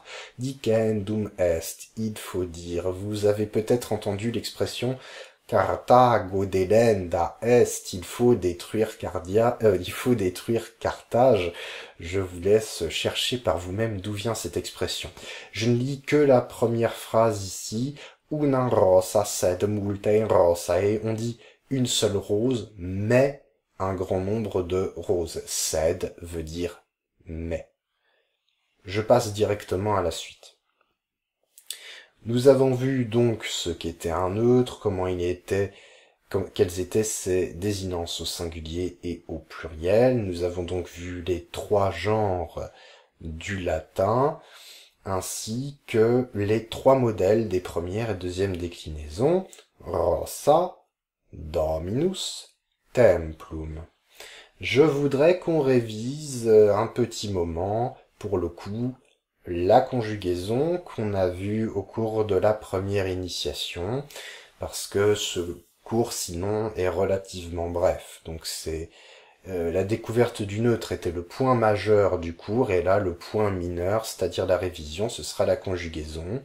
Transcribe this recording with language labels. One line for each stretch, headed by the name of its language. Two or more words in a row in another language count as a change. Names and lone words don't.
Latin: Dicendum est,
French: il faut dire. Vous avez peut-être entendu l'expression
Latin: Carthago delenda est,
French: il faut détruire il faut détruire Carthage. Je vous laisse chercher par vous-même d'où vient cette expression. Je ne lis que la première phrase ici.
Latin: Una rosa sed multae rosae.
French: On dit une seule rose, mais un grand nombre de roses. Sed veut dire mais. Je passe directement à la suite. Nous avons vu donc ce qu'était un neutre, quelles étaient ses désinences au singulier et au pluriel. Nous avons donc vu les trois genres du latin, ainsi que les trois modèles des premières et deuxièmes déclinaisons, rosa,
Latin: dominus, templum.
French: Je voudrais qu'on révise un petit moment, pour le coup, la conjugaison qu'on a vue au cours de la première initiation, parce que ce cours sinon est relativement bref. Donc la découverte du neutre était le point majeur du cours, et là le point mineur, c'est-à-dire la révision, ce sera la conjugaison.